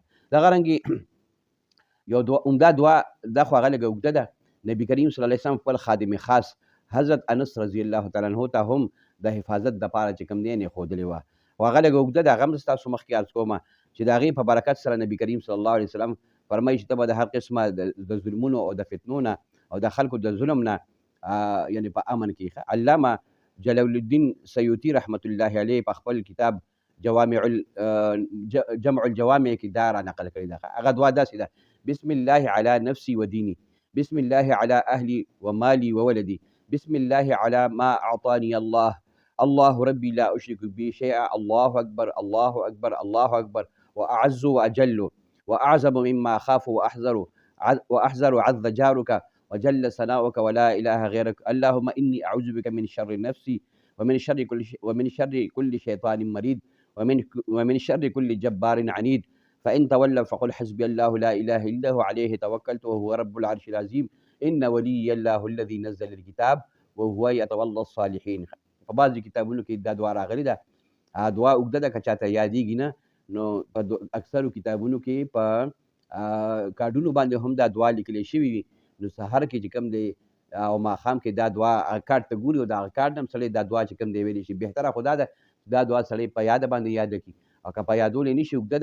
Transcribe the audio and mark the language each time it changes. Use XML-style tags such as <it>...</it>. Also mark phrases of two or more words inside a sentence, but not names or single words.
<ps>دغه رنګې یو عمده دعا دا خو هغه لږه اوږده ده نبی کریم</ps> <ar>صلی الله علیه وسلم</ar> <ps>خپل خادم خاص حضرت انس</ps> <ar>رضی الله تعالی عنه</ar> <ps>ته هم د حفاظت دپاره چې کوم دی یې ښودلې وه خو هغه لږه اوږده ده هغه هم ستاسو مخکې عرض کومه چې د هغې په برکت سره نبی کریم</ps> <ar>صلی الله علیه وسلم</ar> <ps>فرمایي چې ته به د هر قسمه د ظلمونو او د فتنو نه او د خلکو د ظلم نه یعنی په امن کې علامه جلال الدین سیوطي</ps> <ar>رحمت الله علیه</ar> <ps>په خپل کتاب جمع الجوامع کې دا را نقل کړې ده هغه دعا داسې ده</ps> <ar>بسم الله علی نفسی و دینی بسم الله علی اهلی و مالی و ولدی بسم الله علی ما اعطانی الله الله ربي لا اشرك به شيئا الله اكبر الله اكبر الله اكبر واعز واجل واعظم مما اخاف واحذر عز جارك وجل ثناؤك ولا اله غيرك اللهم اني اعوذ بك من شر نفسي ومن شر كل شيطان مريد ومن شر كل جبار عنيد فإن تولوا فقل حسبي الله لا إله إلا هو عليه توكلت وهو رب العرش العظيم إن ولي الله الذي نزل الكتاب وهو يتولى الصالحين.</ar> <ps>په بعضو کتابونو کې دا دعا راغلې ده دعا اوږده ده که چاته یادېږي نه نو په اکثرو کتابونو کې په کارډونو باندې هم دا دعا لیکلی شوي وي نو سحر کې چې کوم دی او ماښام کې دا دعا کارډ ته ګوري او د هغه کارډ نه هم سړی دا دعا چې کوم دی ویلی شي بهتره خو دا ده دا دعا سړی په یاده باندې یاده کړي او که په یادولی نه شي اوږده</ps>